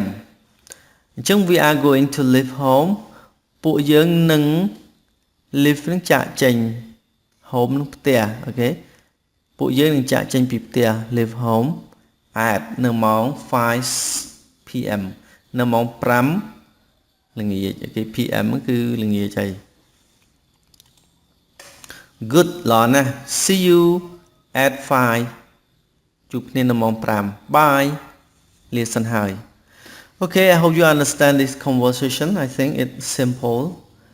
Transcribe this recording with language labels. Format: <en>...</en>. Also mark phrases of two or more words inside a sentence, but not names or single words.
<km>អញ្ចឹង</km> <en>we are going to leave home</en> <km>ពួកយើងនឹង leave នឹងចាកចេញ home នឹងផ្ទះអូខេពួកយើងនឹងចាកចេញពីផ្ទះ</km> <en>leave home at</en> <km>នៅម៉ោង 5 p.m. នៅម៉ោង5ល្ងាចអូខេ p.m. គឺល្ងាចហើយ</km> <en>good</en> <km>ល្អណាស់</km> <en>see you at 5</en> <km>ជួបគ្នានៅម៉ោង5</km> <en>bye</en> <km>លាសិនហើយ</km> <en>Okay I hope you understand this conversation I think it's simple</en>